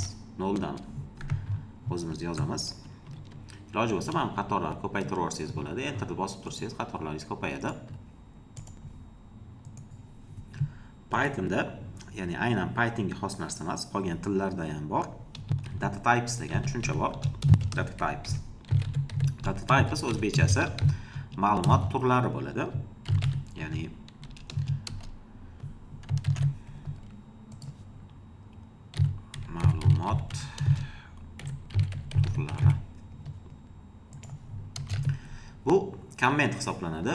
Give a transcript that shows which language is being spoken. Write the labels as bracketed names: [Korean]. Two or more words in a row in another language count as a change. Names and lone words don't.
[Uzbek] Noldan o'zimiz yozamiz. Iloji bo'lsa mana qatorlarni ko'paytiraversangiz bo'ladi. Enterni bosib tursangiz qatorlaringiz ko'payadi. Pythonda, ya'ni aynan Pythonga xos narsa emas, qolgan tillarda ham bor. [English] Data types [Uzbek] degan tushuncha bor. [English] Data types. Data types [Uzbek] o'zbekchasi ma'lumot turlari bo'ladi. Ya'ni ma'lumot turlari. Bu komment hisoblanadi.